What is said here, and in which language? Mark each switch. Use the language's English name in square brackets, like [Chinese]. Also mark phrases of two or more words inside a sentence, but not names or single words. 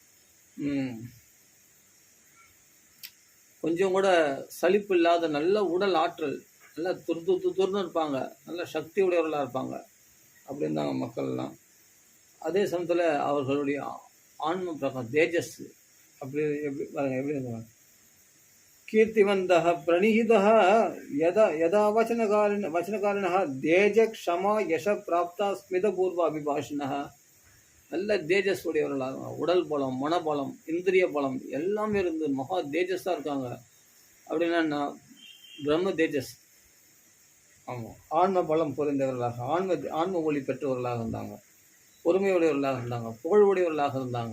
[Tamil] கொஞ்சம் கூட சலிப்பு இல்லாத நல்ல உடல் ஆற்றல், நல்லா துருன்னு இருப்பாங்க, நல்ல சக்தி உடையவர்களாக இருப்பாங்க. அப்படி இருந்தாங்க மக்கள்லாம். அதே சமயத்தில் அவர்களுடைய ஆன்ம பிரகம், தேஜஸ் அப்படி எப்படி பாருங்க, எப்படி இருந்தாங்க. [Sanskrit] கீர்த்திவந்தः प्रणिहितः यदा वचनकारिणः तेज क्षमा यश प्राप्ता स्मितपूर्व अभिभाषिणः. [Tamil] நல்ல தேஜஸ் உடையவர்களாக, உடல் பலம், மனபலம், இந்திரிய பலம் எல்லாமே இருந்து மகா தேஜஸாக இருக்காங்க. அப்படின்னா பிரம்ம தேஜஸ். ஆமாம், ஆன்ம பலம் புரிந்தவர்களாக, ஆன்ம ஒளி பெற்றவர்களாக இருந்தாங்க, பொறுமையுடையவர்களாக இருந்தாங்க, புகழுடையவர்களாக இருந்தாங்க.